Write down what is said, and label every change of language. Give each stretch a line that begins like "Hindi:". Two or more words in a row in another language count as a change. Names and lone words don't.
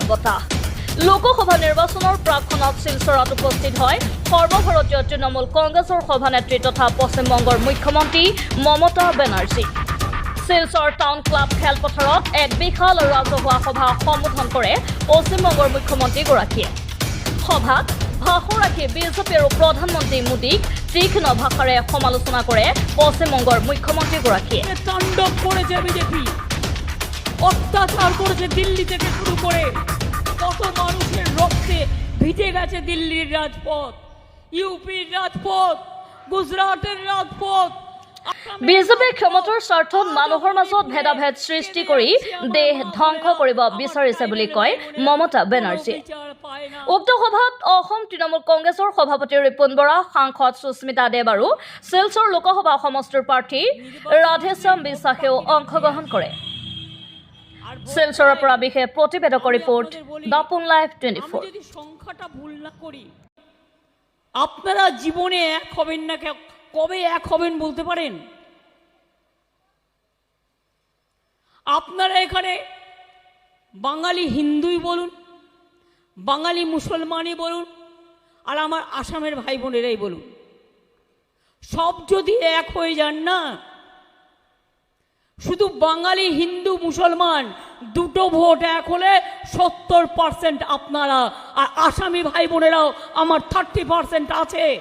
Assamese: বতাহ লোকসভা নিৰ্বাচনৰ প্ৰাকখনত শিলচৰত উপস্থিত হয় সৰ্বভাৰতীয় তৃণমূল কংগ্ৰেছৰ সভানেত্ৰী তথা পশ্চিমবংগৰ মুখ্যমন্ত্ৰী মমতা বেনাৰ্জী শিলচৰ টাউন ক্লাব খেলপথাৰত এক বিশাল ৰাজহুৱা সভা সম্বোধন কৰে পশ্চিমবংগৰ মুখ্যমন্ত্ৰীগৰাকীয়ে সভাত ভাষণ ৰাখি বিজেপি আৰু প্ৰধানমন্ত্ৰী মোদীক তীক্ষ্ণ ভাষাৰে সমালোচনা কৰে পশ্চিমবংগৰ মুখ্যমন্ত্ৰীগৰাকীয়ে
Bangla: তাণ্ডব করেছে বিজেপি অত্যাচার করেছে দিল্লি থেকে শুরু করে কত মানুষের রক্তে ভিজে গেছে দিল্লির রাজপথ ইউপির রাজপথ গুজরাটের রাজপথ
Assamese: বিজেপিৰ ক্ষমতাৰ স্বাৰ্থত মানুহৰ মাজত ভেদাভেদ সৃষ্টি কৰি দেশ ধ্বংস কৰিব বিচাৰিছে বুলি কয় মমতা বেনাৰ্জীয়ে উক্ত সভাত অসম তৃণমূল কংগ্ৰেছৰ সভাপতি ৰিপুণ বৰা সাংসদ সুস্মিতা দেৱ আৰু শিলচৰ লোকসভা সমষ্টিৰ প্ৰাৰ্থী ৰাধেশ্যাম বিশ্বাসেও অংশগ্ৰহণ কৰে শিলচৰৰ পৰা বিশেষ প্ৰতিবেদকৰ ৰিপৰ্ট দাপোন লাইভ 24
Bangla: যদি সংখ্যাটা ভুল না করি আপনারা জীবনে এক হবেন না কবে এক হবেন বলতে পারেন আপনারা এখানে বাঙালি হিন্দুই বলুন বাঙালি মুসলমানই বলুন আর আমার আসামের ভাই বোনেরাই বলুন সব যদি এক হয়ে যান না শুধু বাঙালি হিন্দু মুসলমান দুটো ভোট এক হলে 70% আপনারা আর আসামি ভাই বোনেরাও আমার 30% আছে